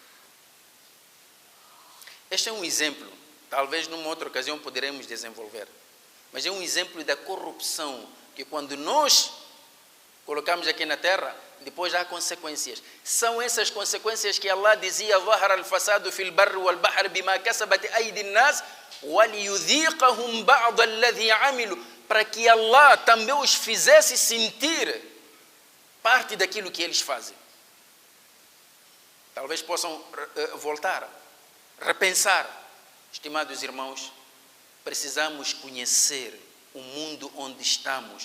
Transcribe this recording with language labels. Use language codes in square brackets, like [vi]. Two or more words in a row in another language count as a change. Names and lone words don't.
[pt] Este é um exemplo, talvez numa outra ocasião poderemos desenvolver, mas é um exemplo da corrupção que quando nós colocamos aqui na terra, depois há consequências. São essas consequências que Allah dizia: [ar] ظهر الفساد في البر والبحر بما كسبت أيدي الناس وليذيقهم بعض الذي عملوا, [pt] para que Allah também os fizesse sentir parte daquilo que eles fazem. Talvez possam voltar, repensar. Estimados irmãos, precisamos conhecer o mundo onde estamos.